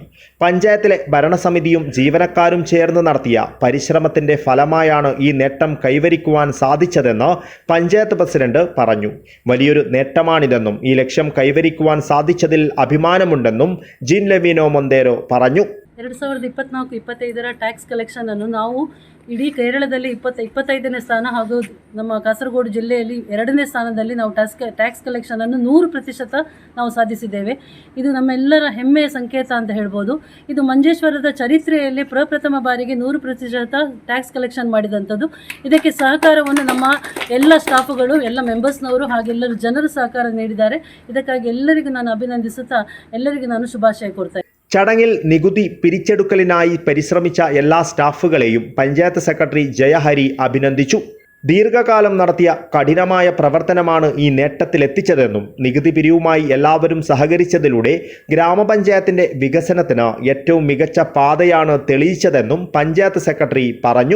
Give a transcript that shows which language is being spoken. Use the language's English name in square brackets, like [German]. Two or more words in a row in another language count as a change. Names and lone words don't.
[Malayalam] പഞ്ചായത്തിലെ ഭരണസമിതിയും ജീവനക്കാരും ചേർന്ന് നടത്തിയ പരിശ്രമത്തിന്റെ ഫലമായാണ് ഈ നേട്ടം കൈവരിക്കുവാൻ സാധിച്ചതെന്ന് പഞ്ചായത്ത് പ്രസിഡന്റ് പറഞ്ഞു. വലിയൊരു നേട്ടമാണിതെന്നും ഈ ലക്ഷ്യം കൈവരിക്കുവാൻ സാധിച്ചതിൽ അഭിമാനമുണ്ടെന്നും ജീൻ ലവീന മൊന്തേരോ പറഞ്ഞു. [Kannada] 2024-25 [English] tax collection [Kannada] ಅನ್ನು ನಾವು ಇಡೀ ಕೇರಳದಲ್ಲಿ 25ನೇ ಸ್ಥಾನ ಹಾಗೂ ನಮ್ಮ ಕಾಸರಗೋಡು ಜಿಲ್ಲೆಯಲ್ಲಿ 2ನೇ ಸ್ಥಾನದಲ್ಲಿ ನಾವು [English] tax collection [Kannada] ಅನ್ನು 100% ನಾವು ಸಾಧಿಸಿದ್ದೇವೆ. ಇದು ನಮ್ಮೆಲ್ಲರ ಹೆಮ್ಮೆಯ ಸಂಕೇತ ಅಂತ ಹೇಳ್ಬೋದು. ಇದು ಮಂಜೇಶ್ವರದ ಚರಿತ್ರೆಯಲ್ಲಿ ಪ್ರಪ್ರಥಮ ಬಾರಿಗೆ 100% [English] tax collection [Kannada] ಮಾಡಿದಂಥದ್ದು. ಇದಕ್ಕೆ ಸಹಕಾರವನ್ನು ನಮ್ಮ ಎಲ್ಲ ಸ್ಟಾಫುಗಳು, ಎಲ್ಲ ಮೆಂಬರ್ಸ್ನವರು ಹಾಗೂ ಎಲ್ಲರೂ ಜನರು ಸಹಕಾರ ನೀಡಿದ್ದಾರೆ. ಇದಕ್ಕಾಗಿ ಎಲ್ಲರಿಗೂ ನಾನು ಅಭಿನಂದಿಸುತ್ತಾ ಎಲ್ಲರಿಗೂ ನಾನು ಶುಭಾಶಯ ಕೋರ್ತೇನೆ. [Malayalam] ചടങ്ങിൽ നികുതി പിരിച്ചെടുക്കലിനായി പരിശ്രമിച്ച എല്ലാ സ്റ്റാഫുകളെയും പഞ്ചായത്ത് സെക്രട്ടറി ജയഹരി അഭിനന്ദിച്ചു. ദീർഘകാലം നടത്തിയ കഠിനമായ പ്രവർത്തനമാണ് ഈ നേട്ടത്തിലെത്തിച്ചതെന്നും നികുതി പിരിവുമായി എല്ലാവരും സഹകരിച്ചതിലൂടെ ഗ്രാമപഞ്ചായത്തിന്റെ വികസനത്തിന് ഏറ്റവും മികച്ച പാതയാണ് തെളിയിച്ചതെന്നും പഞ്ചായത്ത് സെക്രട്ടറി പറഞ്ഞു.